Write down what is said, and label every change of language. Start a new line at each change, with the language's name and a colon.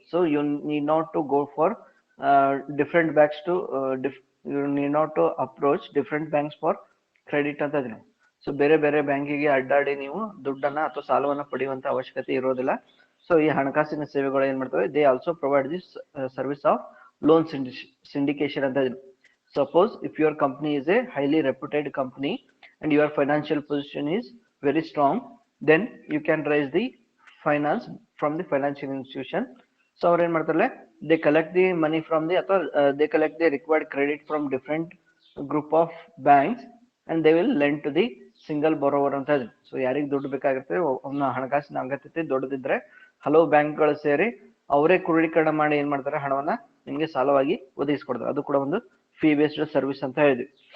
English: so you need not to go for different banks to you need not to approach different banks for credit
Kannada: ಅಂತ ಇದೀವಿ. So ಬೇರೆ ಬೇರೆ ಬ್ಯಾಂಕಿಗೆ ಅಡ್ಡಾಡಿ ನೀವು ದುಡ್ಡನ್ನ ಅಥವಾ ಸಾಲವನ್ನ ಪಡೆಯುವಂತ ಅವಶ್ಯಕತೆ ಇರೋದಿಲ್ಲ. ಸೊ ಈ ಹಣಕಾಸಿನ ಸೇವೆಗಳು ಏನ್ ಮಾಡ್ತವೆ?
English: they also provide this service of loan syndication
Kannada: ಅಂತ ಇದೀವಿ.
English: Suppose if your company is a highly reputed company and your financial position is very strong, then you can raise the finance from the financial institution.
Kannada: So ಅವ್ರು ಏನ್ ಮಾಡ್ತಾರಲ್ಲ?
English: they collect the money from the
Kannada: ಅಥವಾ
English: they collect the required credit from different group of banks and they will lend to the single borrower
Kannada: ಅಂತ ಇದೆ. So ಯಾರಿಗೆ ದುಡ್ಡು ಬೇಕಾಗಿರ್ತದೆ, ಅವನ ಹಣಕಾಸಿನ ಅಗತ್ಯತೆ ದೊಡ್ಡದಿದ್ರೆ ಹಲವು ಬ್ಯಾಂಕ್ಗಳು ಸೇರಿ ಅವರೇ ಕ್ರೋಢೀಕರಣ ಮಾಡಿ ಏನ್ ಮಾಡ್ತಾರೆ? ಹಣವನ್ನ ನಿಮ್ಗೆ ಸಾಲವಾಗಿ ಒದಗಿಸ್ಕೊಡ್ತಾರೆ. ಅದು ಕೂಡ ಒಂದು ಫೀ ಬೇಸ್ಡ್ ಸರ್ವಿಸ್ ಅಂತ ಹೇಳಿದ್ವಿ.